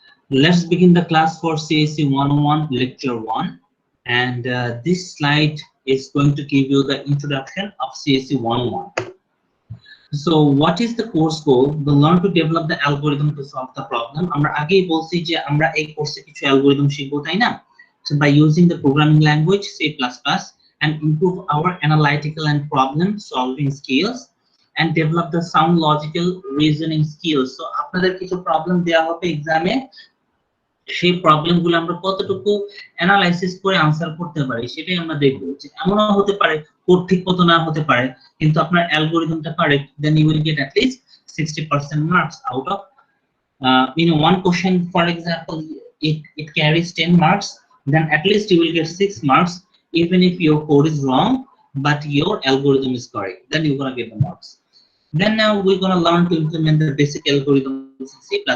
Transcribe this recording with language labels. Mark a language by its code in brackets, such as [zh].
[en] Let's begin the class for CSE 101 lecture 1, and this slide is going to give you the introduction of CSE 101. So what is the course goal? The learn to develop the algorithm to solve the problem. [bn] আমরা আগেই বলছি যে আমরা এই কোর্সে কিছু algorithm শিখব, তাই না? [en] So by using the programming language C++ and improve our analytical and problem solving skills and develop the sound logical reasoning skills. [bn] So আপনাদের কিছু প্রবলেম দেওয়া হবে এক্সামে, সেই প্রবলেমগুলো আমরা কতটুকু অ্যানালাইসিস করে আনসার করতে পারি সেটাই আমরা দেখব। যে এমনও হতে পারে কোড ঠিক মতো না হতে পারে, কিন্তু আপনার অ্যালগরিদমটা correct, [en] Then you will get at least 60% marks out of one question. For example, it carries 10 marks, then at least you will get 6 marks even if your code is wrong but your algorithm is correct, then you're going to get the marks. Then now we're going to learn to implement the basic algorithms in C++.